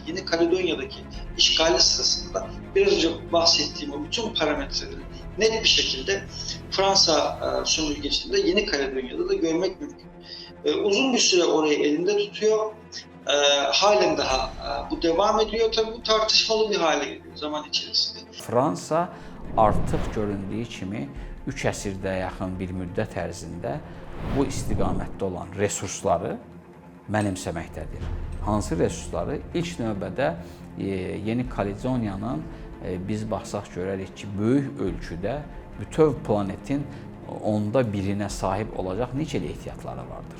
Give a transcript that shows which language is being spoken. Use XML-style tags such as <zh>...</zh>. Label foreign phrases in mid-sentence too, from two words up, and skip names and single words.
<tr>Yeni Kaledonya'daki işgali sırasında biraz önce bahsettiğim o bütün parametreleri net bir şekilde Fransa sömürgeciliğinde Yeni Kaledonya'da da görmek mümkün. Uzun bir süre orayı elinde tutuyor. Halen daha bu devam ediyor. Tabii bu tartışmalı bir hale geliyor zaman içerisinde.</tr> <az>Fransa artıq göründüyü kimi 3 əsrdə yaxın bir müddət ərzində bu istiqamətdə olan resursları mənimsəməkdədir. Hansı resursları? İlk növbədə Yeni Kaledoniyanın biz baxsaq görərik ki, böyük ölçüdə bütöv planetin onda birinə sahib olacaq nikel ehtiyatları vardır.</az>